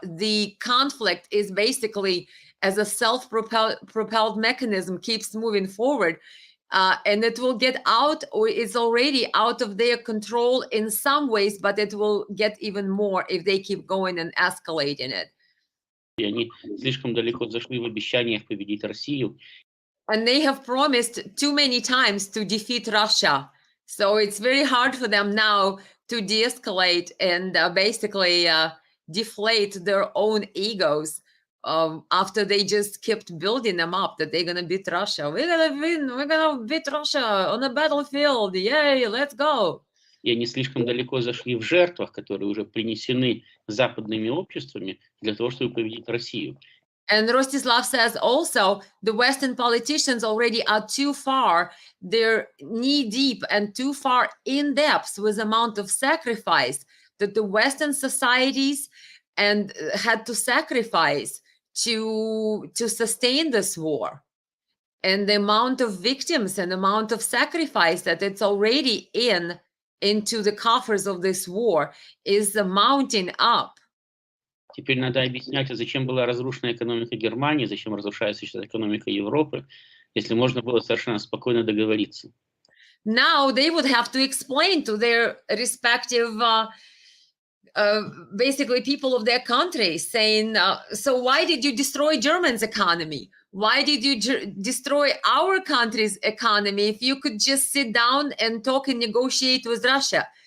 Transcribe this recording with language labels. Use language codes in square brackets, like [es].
[en] The conflict is basically, as a self-propelled mechanism, keeps moving forward, and it will get out, or it's already out of their control in some ways, but it will get even more if they keep going and escalating it. [ru] И они слишком далеко зашли в обещаниях победить Россию. [en] And they have promised too many times to defeat Russia. So it's very hard for them now to de-escalate and basically deflate their own egos after they just kept building them up that they're going to beat Russia. We're going to win. We're going to beat Russia on the battlefield. Yay, let's go. [ru] И они слишком далеко зашли в жертвах, которые уже принесены западными обществами для того, чтобы победить Россию. [en] And Rostislav says also the Western politicians already are too far. They're knee deep and too far in depth with the amount of sacrifice that the Western societies and had to sacrifice to sustain this war. And the amount of victims and the amount of sacrifice that it's already into the coffers of this war is mounting up. [ru] Теперь надо объяснять, зачем была разрушена экономика Германии, зачем разрушается сейчас экономика Европы, если можно было совершенно спокойно договориться. [en] Now they would have to explain to their respective, basically people of their countries, saying, so why did you destroy Germany's economy? Why did you destroy our country's economy if you could just sit down and talk and negotiate with Russia?